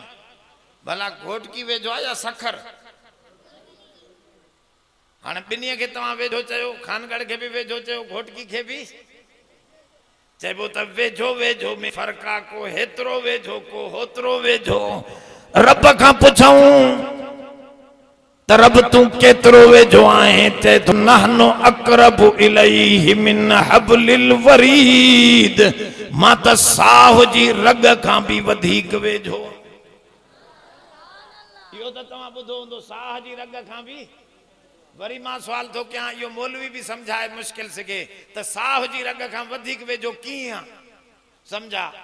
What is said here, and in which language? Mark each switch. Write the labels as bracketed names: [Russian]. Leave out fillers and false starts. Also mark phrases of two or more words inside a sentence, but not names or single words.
[Sindhi] भला घोटकी वेझो आहे या सखर? हाणे ॿिन्हीअ खे तव्हां वेझो चयो, खानगढ़ खे बि वेझो चयो, घोटकी खे बि चइबो त वेझो वेझो में फ़र्क़ु आहे, को हेतिरो वेझो को होतिरो वेझो। रब खां पुछऊं त रब तू केतिरो वेझो आहे, चए तो [Arabic] نحن أقرب إليه من حبل الوريد, [Sindhi] मां त साह जी रग खां बि वधीक वेझो। इहो त तव्हां ॿुधो हूंदो, साह जी रग खां बि। वरी मां सवाल थो कयां, इहो मौलवी बि सम्झाए मुश्किल सघे त साह जी रग खां वधीक वेझो कीअं सम्झा?